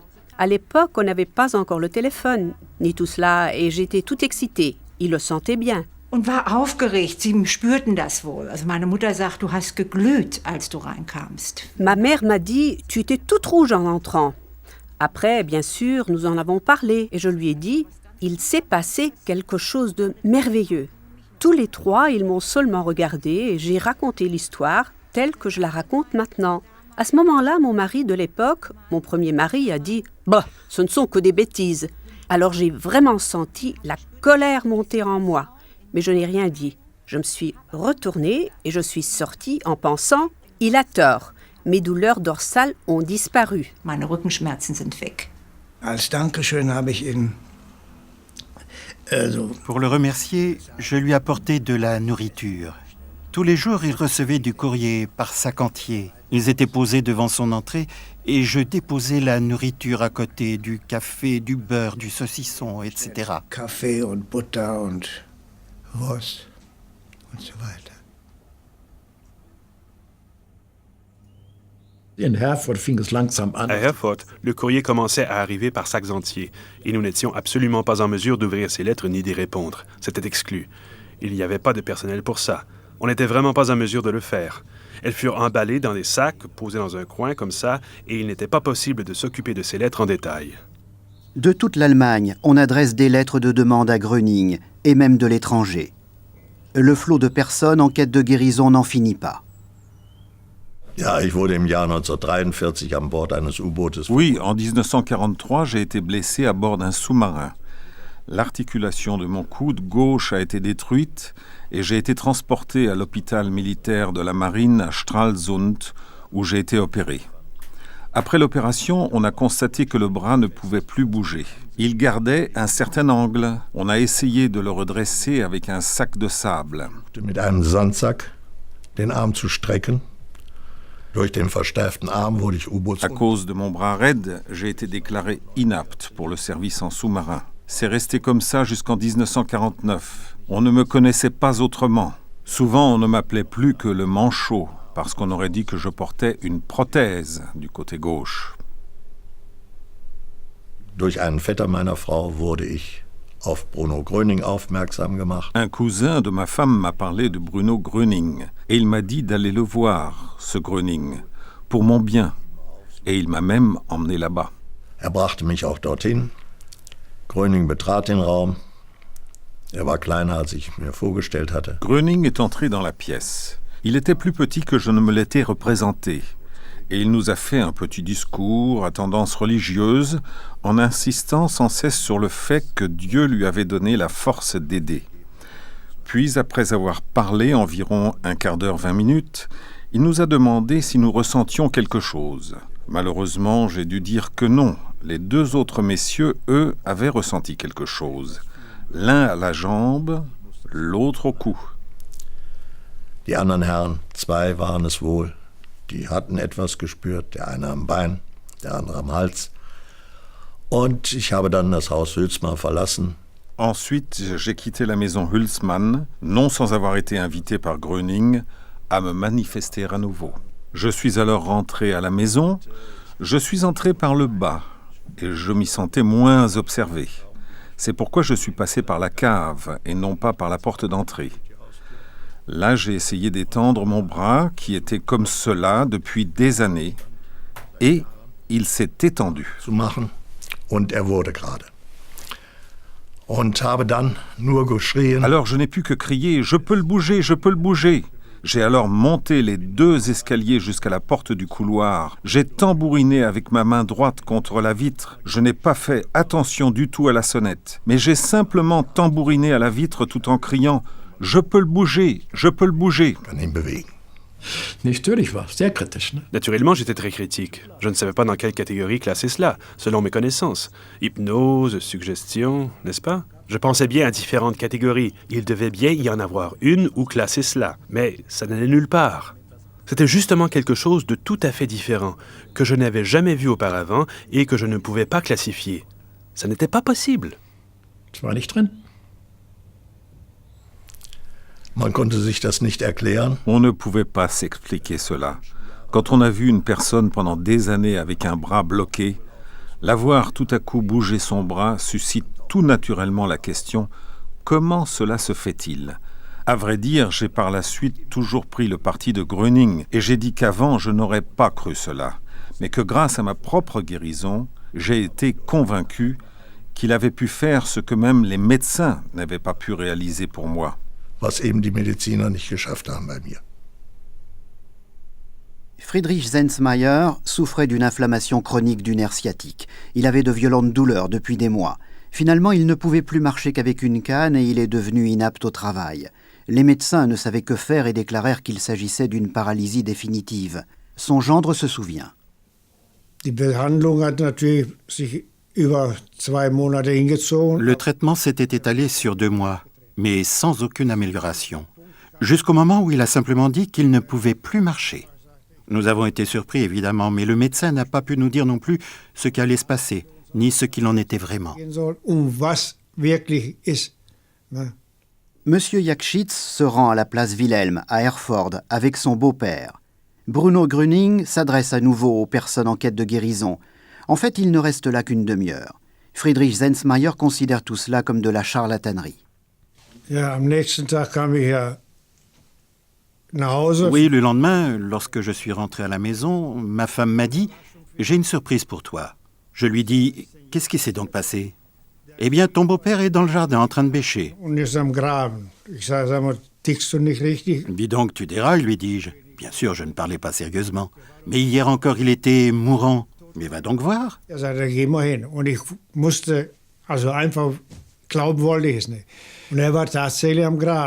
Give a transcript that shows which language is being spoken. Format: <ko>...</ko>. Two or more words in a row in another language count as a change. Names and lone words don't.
<fr>À l'époque, on n'avait pas encore le téléphone, ni tout cela, et j'étais toute excitée. Il le sentait bien.</fr> <de>Und war aufgeregt. Sie spürten das wohl. Also meine Mutter sagt, du hast geglüht, als du reinkamst.</de> <fr>Ma mère m'a dit, tu étais toute rouge en entrant. Après, bien sûr, nous en avons parlé, et je lui ai dit, il s'est passé quelque chose de merveilleux. Tous les trois, ils m'ont seulement regardé, et j'ai raconté l'histoire telle que je la raconte maintenant. À ce moment-là, mon mari de l'époque, mon premier mari, a dit « Bah, ce ne sont que des bêtises ». Alors j'ai vraiment senti la colère monter en moi. Mais je n'ai rien dit. Je me suis retournée et je suis sortie en pensant « Il a tort. Mes douleurs dorsales ont disparu. »</fr> <de>Meine Rückenschmerzen sind weg. Als Dankeschön habe ich ihn...</de> <fr>Pour le remercier, je lui apportais de la nourriture. Tous les jours, il recevait du courrier par sac entier. Ils étaient posés devant son entrée et je déposais la nourriture à côté, du café, du beurre, du saucisson, etc.</fr> <de>Kaffee und Butter und Wurst und so weiter. In Herford fing es langsam an.</de> <fr>À Herford, le courrier commençait à arriver par sacs entiers, et nous n'étions absolument pas en mesure d'ouvrir ces lettres ni d'y répondre. C'était exclu. Il n'y avait pas de personnel pour ça. On n'était vraiment pas en mesure de le faire. Elles furent emballées dans des sacs, posés dans un coin comme ça, et il n'était pas possible de s'occuper de ces lettres en détail. De toute l'Allemagne, on adresse des lettres de demande à Gröning, et même de l'étranger. Le flot de personnes en quête de guérison n'en finit pas.</fr> <de>Ja, ich wurde im Jahr 1943 an Bord eines U-Bootes.</de> <fr>Oui, en 1943, j'ai été blessé à bord d'un sous-marin. L'articulation de mon coude gauche a été détruite et j'ai été transporté à l'hôpital militaire de la marine à Stralsund où j'ai été opéré. Après l'opération, on a constaté que le bras ne pouvait plus bouger. Il gardait un certain angle. On a essayé de le redresser avec un sac de sable.</fr> <de>Mit einem Sandsack den Arm zu strecken. Durch den versteiften Arm wurde ich U-Boots.</de> <fr>À cause de mon bras raide, j'ai été déclaré inapte pour le service en sous-marin. C'est resté comme ça jusqu'en 1949. On ne me connaissait pas autrement. Souvent, on ne m'appelait plus que le manchot, parce qu'on aurait dit que je portais une prothèse du côté gauche.</fr> <de>Durch einen Vetter meiner Frau wurde ich auf Bruno Gröning aufmerksam gemacht.</de> <fr>Un cousin de ma femme m'a parlé de Bruno Gröning, et il m'a dit d'aller le voir, ce Gröning, pour mon bien. Et il m'a même emmené là-bas.</fr> <de>Brachte mich auch dorthin. Gröning betrat den Raum. War kleiner, als ich mir vorgestellt hatte.</de> <fr>Gröning est entré dans la pièce. Il était plus petit que je ne me l'étais représenté. Et il nous a fait un petit discours à tendance religieuse en insistant sans cesse sur le fait que Dieu lui avait donné la force d'aider. Puis, après avoir parlé environ un quart d'heure, 20 minutes, il nous a demandé si nous ressentions quelque chose. Malheureusement, j'ai dû dire que non. Les deux autres messieurs, eux, avaient ressenti quelque chose. L'un à la jambe, l'autre au cou.</fr> <de>Die anderen Herren, zwei waren es wohl. Die hatten etwas gespürt, der eine am Bein, der andere am Hals. Und ich habe dann das Haus Hülsmann verlassen.</de> <fr>Ensuite, j'ai quitté la maison Hülsmann, non sans avoir été invité par Gröning à me manifester à nouveau. Je suis alors rentré à la maison. Je suis entré par le bas et je m'y sentais moins observé. C'est pourquoi je suis passé par la cave et non pas par la porte d'entrée. Là, j'ai essayé d'étendre mon bras, qui était comme cela depuis des années, et il s'est étendu.</fr> <de>Zu machen, und wurde gerade. Und habe dann nur geschrien.</de> <fr>Alors je n'ai pu que crier « Je peux le bouger, je peux le bouger !» J'ai alors monté les 2 escaliers jusqu'à la porte du couloir. J'ai tambouriné avec ma main droite contre la vitre. Je n'ai pas fait attention du tout à la sonnette, mais j'ai simplement tambouriné à la vitre tout en criant « Je peux le bouger, je peux le bouger !»</fr> <de>Natürlich war sehr kritisch. Ne?</de> <fr>Naturellement, j'étais très critique. Je ne savais pas dans quelle catégorie classer cela, selon mes connaissances. Hypnose, suggestion, n'est-ce pas? Je pensais bien à différentes catégories. Il devait bien y en avoir une où classer cela, mais ça n'allait nulle part. C'était justement quelque chose de tout à fait différent, que je n'avais jamais vu auparavant et que je ne pouvais pas classifier. Ça n'était pas possible.</fr> <de>Das war nicht drin. Man konnte sich das nicht erklären.</de> <fr>On ne pouvait pas s'expliquer cela. Quand on a vu une personne pendant des années avec un bras bloqué, la voir tout à coup bouger son bras suscite tout naturellement la question « Comment cela se fait-il » À vrai dire, j'ai par la suite toujours pris le parti de Gröning et j'ai dit qu'avant je n'aurais pas cru cela, mais que grâce à ma propre guérison, j'ai été convaincu qu'il avait pu faire ce que même les médecins n'avaient pas pu réaliser pour moi.</fr> <de>Was eben die Mediziner nicht geschafft haben bei mir.</de> <fr>Friedrich Zensmayer souffrait d'une inflammation chronique du nerf sciatique. Il avait de violentes douleurs depuis des mois. Finalement, il ne pouvait plus marcher qu'avec une canne et il est devenu inapte au travail. Les médecins ne savaient que faire et déclarèrent qu'il s'agissait d'une paralysie définitive. Son gendre se souvient.</fr> <de>Die Behandlung hat natürlich sich über 2 Monate hingezogen.</de> <fr>Le traitement s'était étalé sur 2 mois, mais sans aucune amélioration, jusqu'au moment où il a simplement dit qu'il ne pouvait plus marcher. Nous avons été surpris, évidemment, mais le médecin n'a pas pu nous dire non plus ce qui allait se passer, ni ce qu'il en était vraiment.</fr> <de>Was wirklich ist.</de> <fr>Monsieur Jakschitz se rend à la place Wilhelm, à Erford, avec son beau-père. Bruno Gröning s'adresse à nouveau aux personnes en quête de guérison. En fait, il ne reste là qu'une demi-heure. Friedrich Zensmayer considère tout cela comme de la charlatanerie.</fr> <de>Ja, am nächsten Tag kam ich nach Hause.</de> <fr>Oui, le lendemain, lorsque je suis rentré à la maison, ma femme m'a dit « J'ai une surprise pour toi ». Je lui dis « Qu'est-ce qui s'est donc passé ?» « Eh bien, ton beau-père est dans le jardin en train de bêcher. »</fr> <de>Und ist am Graben. Ich sage, sag mal, tickst du nicht richtig?</de> <fr>« Dis donc, tu dérailles, lui dis-je. » Bien sûr, je ne parlais pas sérieusement. Mais hier encore, il était mourant. Mais va donc voir.</fr> <de>Er sagte, geh mal hin. Und ich musste, also einfach, glauben wollte ich es nicht. Und er war tatsächlich am Graben.</de>